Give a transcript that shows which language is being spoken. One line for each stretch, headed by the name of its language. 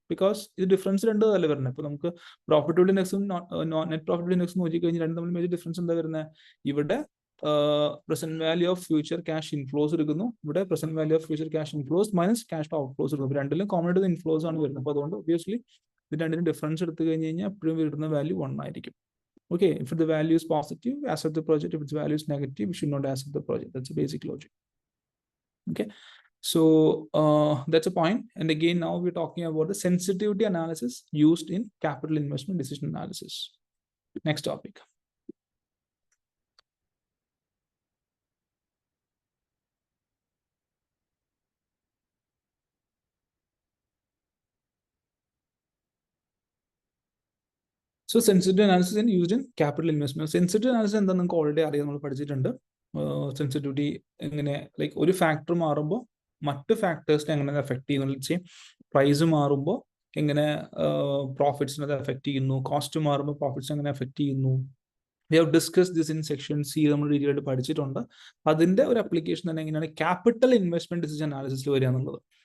Malayalam: Because ഇത് difference രണ്ട് അല്ല വരുന്നത്. ഇപ്പോൾ നമുക്ക് പ്രോഫിറ്റബിലിറ്റി ഇൻഡെക്സും നെറ്റ് പ്രോഫിറ്റബിലിറ്റി ഇൻഡെക്സും നോക്കി കഴിഞ്ഞാൽ രണ്ടും തമ്മിൽ മേജർ ഡിഫറൻസ് എന്താ വരുന്നത്, ഇവിടെ present value of future cash inflows എടുക്കുന്നു, ഇവിടെ present value of future cash inflows minus cash outflows എടുക്കുന്നു. രണ്ടിലും കോമൺ ആയിട്ട് ഇൻഫ്ലോസ് ആണ് വരുന്നത്. അപ്പോൾ അതുകൊണ്ട് ഒബ്വിയസ്ലി ഇത് രണ്ടിനും ഡിഫറൻസ് എടുത്തു കഴിഞ്ഞ് കഴിഞ്ഞാൽ എപ്പോഴും വരുന്ന വാല്യൂ 1 ആയിരിക്കും.
English: Okay, if the value is positive, accept the project. If its value is negative, we should not accept the project. That's a basic logic. Okay, so that's a point. And again, now we're talking about the sensitivity analysis used in capital investment decision analysis. Next topic. So sensitivity analysis is used in capital investment.
Malayalam: Sensitivity analysis എന്താ നിങ്ങൾക്ക് already അറിയാം, നമ്മൾ പഠിച്ചിട്ടുണ്ട്. Sensitivity എങ്ങനെ, like ഒരു factor മാറുമ്പോൾ മറ്റ് ഫാക്ടേഴ്സിനെ എങ്ങനെ എഫക്ട് ചെയ്യുന്നു, പ്രൈസ് മാറുമ്പോൾ എങ്ങനെ പ്രോഫിറ്റ്സിനെ അത് എഫക്ട് ചെയ്യുന്നു, കോസ്റ്റ് മാറുമ്പോൾ പ്രോഫിറ്റ്സ് എങ്ങനെ എഫക്ട് ചെയ്യുന്നു.
English: we have discuss this in section C,
Malayalam: നമ്മൾ ഡീറ്റെയിൽ ആയിട്ട് പഠിച്ചിട്ടുണ്ട്. അതിന്റെ ഒരു അപ്ലിക്കേഷൻ തന്നെ എങ്ങനെയാണ് ക്യാപിറ്റൽ ഇൻവെസ്റ്റ്മെന്റ് ഡിസിഷൻ അനാലിസിസിൽ വരിക എന്നുള്ളത്.